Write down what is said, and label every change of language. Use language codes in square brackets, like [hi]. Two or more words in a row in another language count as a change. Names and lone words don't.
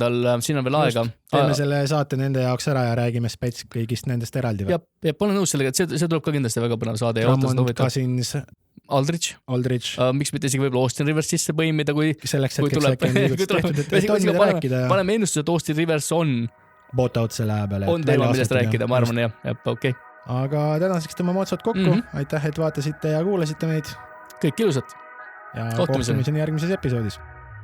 [et] Siin on veel aega. Teeme selle saate nende jaoks ära ja räägime spets kõigist nendest eraldi. Ja pole nõus sellega, et see tuleb ka kindlasti väga põnev saade. Drummond, Cousins, Aldridge. Miks mitte isegi võib-olla Austin Rivers sisse põimida, kui tuleb. Paneme ennustuse, et Austin Rivers on bot-out selle aja peale. On teema, millest rääkida, ma arvan, jah, okei. Aga tänaseks tõmbame otsad kokku. Aitäh, et vaatasite ja kuulasite meid. Kõik ilusat. Ja kohtumiseni järgmises episoodis.